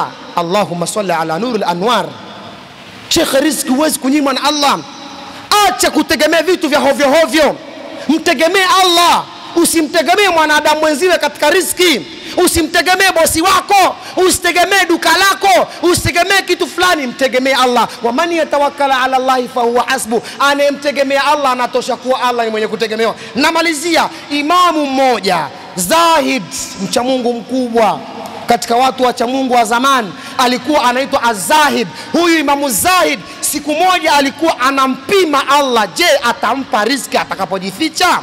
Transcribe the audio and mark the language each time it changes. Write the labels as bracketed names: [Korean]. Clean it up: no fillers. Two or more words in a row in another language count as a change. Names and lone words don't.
[Arabic] اللهم صل على نور الأنوار. [Swahili] Sheikh, riziki huwezi kunyimwa na Allah. Acha kutegemea vitu vya hovyo hovyo, mtegemee Allah. Usimtegemee mwanadamu mwenziwe katika riziki. Usimtegemee bosi wako, usitegemee duka lako, usitegemee kitu fulani, mtegemee Allah. [Arabic] ومن يتوكل على الله فهو حسبه. [Swahili] Anemtegemea Allah anatosha kuwa Allah ni mwenye kutegemewa. Namalizia, imamu mmoja Zahid, mcha Mungu mkubwa katika watu wa Mungu wa zamani, alikuwa anaitwa Az-Zahid. Huyu Imamu Zahid siku moja alikuwa anampima Allah, je, atampa riziki atakapojificha?